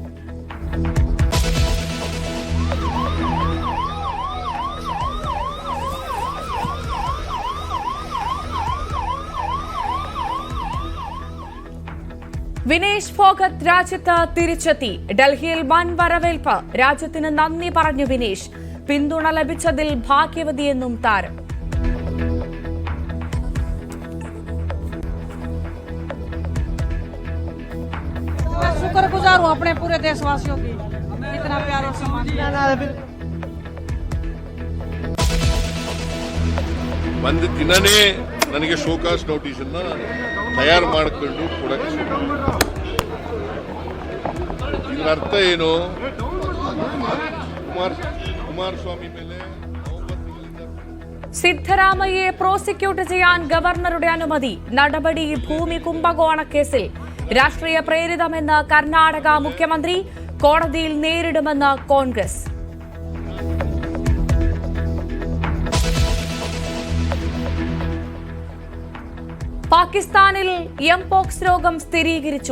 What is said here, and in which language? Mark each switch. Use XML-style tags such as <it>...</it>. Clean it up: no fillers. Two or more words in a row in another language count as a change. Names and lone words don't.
<ml>വിനേഷ് ഫോഗത്ത് രാജ്യത്ത് തിരിച്ചെത്തി. ഡൽഹിയിൽ വൻ വരവേൽപ്പ്. രാജ്യത്തിന് നന്ദി പറഞ്ഞു വിനേഷ്. പിന്തുണ ലഭിച്ചതിൽ ഭാഗ്യവതിയെന്നും താരം.</ml> <hi>शुक्रगुजार हूं अपने पूरे देशवासियों की, इतना प्यार और सम्मान</hi> <kn>ಒಂದು ದಿನನೇ ನನಗೆ ಶೋಕಾಸ್ ನೋಟಿಸ್ ಅನ್ನ ತಯಾರು ಮಾಡಿಕೊಂಡು ಕೊಡಕ್ಕೆ. ಇದರ ಅರ್ಥ ಏನು? കുമാരസ്വാമി ಮೇಲೆ</kn> <ml>സിദ്ധരാമയ്യയെ പ്രോസിക്യൂട്ട് ചെയ്യാൻ ഗവർണറുടെ അനുമതി. നടപടി ഭൂമി കുംഭകോണ കേസിൽ രാഷ്ട്രീയ പ്രേരിതമെന്ന് കർണാടക മുഖ്യമന്ത്രി. കോടതിയിൽ നേരിടുമെന്ന് കോൺഗ്രസ്. പാകിസ്ഥാനിൽ എംപോക്സ് രോഗം സ്ഥിരീകരിച്ചു.</ml>